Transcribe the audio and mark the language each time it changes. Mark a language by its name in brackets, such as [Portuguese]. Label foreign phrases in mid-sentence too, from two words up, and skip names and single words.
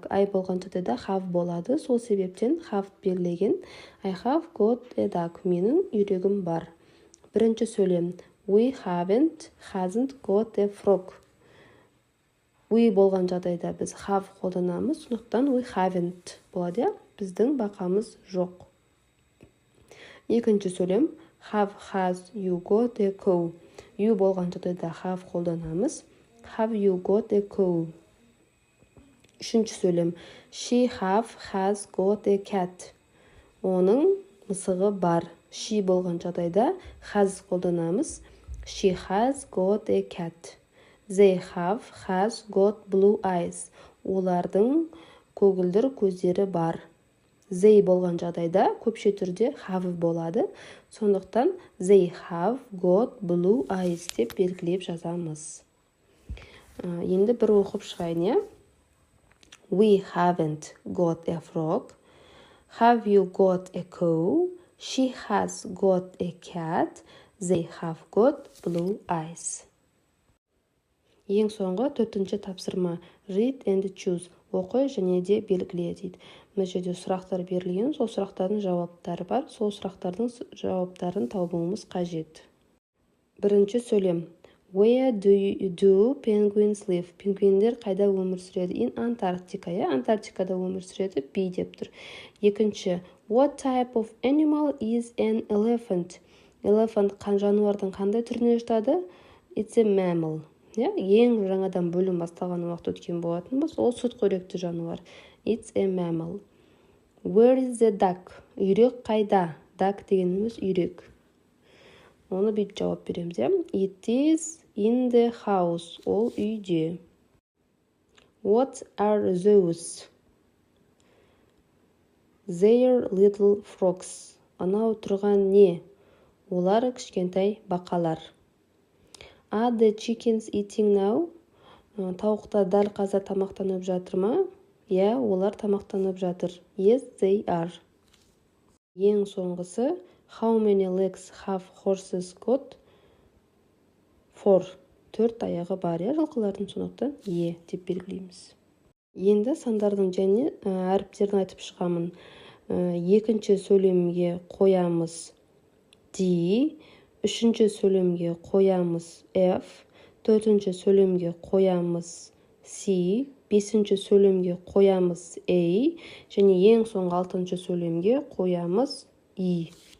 [Kazakh] I болған жағдайда have болады. Сол себептен have белгілеген. [English] I have got a dog. [Kazakh] Менің үйрегім бар. Бірінші сөйлем. [English] We haven't, hasn't got a frog. [Kazakh] We болған жағдайда біз have қолданамыз. Сондықтан [English] we haven't [Kazakh] болады. Біздің бақамыз жоқ. Екінші сөйлем. [English] Have, has, you got a cow. [Kazakh] You болған жағдайда have қолданамыз. [English] Have you got a cow? [Kazakh] Үшінші сөйлем. [English] She have, has got a cat. [Kazakh] Оның мысығы бар. She болған жағдайда has қолданамыз. [English] She has got a cat. They have, has got blue eyes. [Kazakh] Олардың көгілдір көздері бар. They болған жағдайда көпше түрде have болады. Сондықтан [English] they have got blue eyes [Kazakh] деп белгілеп жазамыз. Енді бір оқып шығайын, [English] We haven't got a frog. Have you got a cow? She has got a cat. They have got blue eyes. [Kazakh] Ең соңғы 4-ші тапсырма. [English] Read and choose. [Kazakh] Оқы және де белгіле дейді. Мына жерде сұрақтар берілген, сол сұрақтардың жауаптары бар. Сол сұрақтардың жауаптарын табуымыз қажет. Бірінші сөйлем. [English] Where do penguins live? [Kazakh] Пингвиндер қайда өмір сүреді? [English] In Antarctica. [Kazakh] Антарктикада өмір сүреді. B деп тұр. Екінші. [English] What type of animal is an elephant? [Kazakh] Elephant жануардың қандай түріне жатады? [English] It's a mammal. [Kazakh] Ең жаңадан бөлім басталған уақыт өткен болатын болса, ол сүтқоректі жануар. [English] It's a mammal. Where is the duck? [Kazakh] Үйрек қайда? Duck дегеніміз үйрек. Оны бүйтіп жауап береміз. [English] It is in the house. [Kazakh] Ол үйде. [English] What are those? They're little frogs. [Kazakh] Анау тұрған не? Олар кішкентай бақалар. [English] Are the chickens eating now? [Kazakh] Тауықтар дәл қазір тамақтанып жатыр ма? Олар тамақтанып жатыр. [English] Yes, they are. [Kazakh] Ең соңғысы, [English] how many legs have horses got? 4. [Kazakh] 4 аяғы бар, жылқылардың, сондықтан деп белгілейміз. Енді сандардың және әріптерін айтып шығамын. Екінші сөйлемге қоямыз D, үшінші сөйлемге қоямыз F, төртінші сөйлемге қоямыз C, бесінші сөйлемге қоямыз A, және ең соңғы 6-шы сөйлемге қоямыз E.